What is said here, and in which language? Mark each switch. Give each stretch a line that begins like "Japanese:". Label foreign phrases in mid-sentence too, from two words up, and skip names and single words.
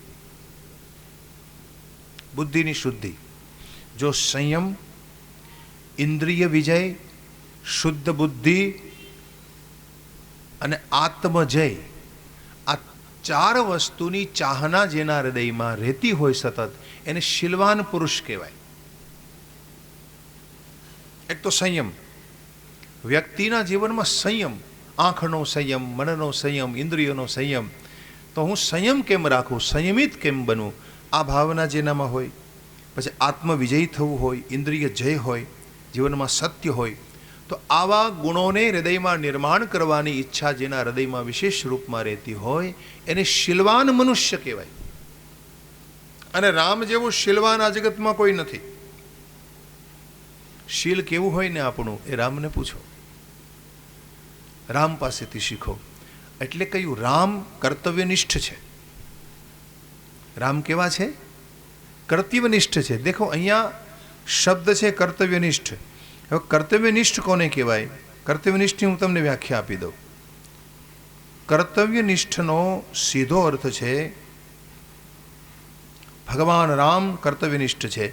Gujarati: બુદ્ધિની શુદ્ધિ, જો સંયમ, ઇન્દ્રિય વિજય, શુદ્ધ બુદ્ધિ અને આત્મજય, આ ચાર વસ્તુની ચાહના જેના હૃદયમાં રહેતી હોય સતત, એને શીલવાન પુરુષ કહેવાય। એક તો સંયમ, વ્યક્તિના જીવનમાં સંયમ, આંખનો સંયમ, મનનો સંયમ, ઇન્દ્રિયોનો સંયમ। તો હું સંયમ કેમ રાખું, સંયમિત કેમ બનું, આ ભાવના જેનામાં હોય। પછી આત્મવિજયી થવું હોય, ઇન્દ્રિય જય હોય, જીવનમાં સત્ય હોય। તો આવા ગુણોને હૃદયમાં નિર્માણ કરવાની ઇચ્છા જેના હૃદયમાં વિશેષ રૂપમાં રહેતી હોય, એને શીલવાન મનુષ્ય કહેવાય। અને રામ જેવું શીલવાન આ જગતમાં કોઈ નથી। શીલ કેવું હોય ને આપણું એ રામને પૂછો, રામ પાસેથી શીખો। એટલે કહ્યું રામ કર્તવ્યનિષ્ઠ છે। રામ કેવા છે? કર્તવ્યનિષ્ઠ છે। દેખો અહીંયા શબ્દ છે કર્તવ્યનિષ્ઠ. હવે કર્તવ્યનિષ્ઠ કોને કહેવાય? કર્તવ્યનિષ્ઠની હું તમને વ્યાખ્યા આપી દઉં. કર્તવ્યનિષ્ઠનો સીધો અર્થ છે ભગવાન રામ કર્તવ્યનિષ્ઠ છે।